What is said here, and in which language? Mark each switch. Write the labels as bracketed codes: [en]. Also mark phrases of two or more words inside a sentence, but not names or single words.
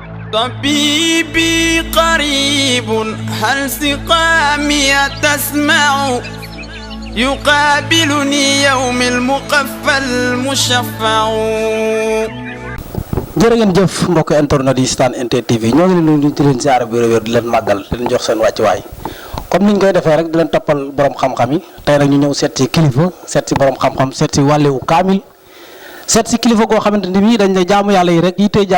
[ar] طبيبي قريب هل سقامي تسمع يقابلني يوم المقفى المشفع. [wo] jërë ngeen jëf mbokk internet yi Stan NT TV ñoo ngi leen di leen ziar bu wér di leen màggal di leen jox seen wàccuwaay comme niñ koy defee rek di leen toppal borom xam-xam yi tey nag ñu ñëw seet si kilifa seet si borom xam-xam seet si wàllewu kaamil seet si kilifa goo xamante ni bii dañ ne jaamu yàlla yi rek yi tey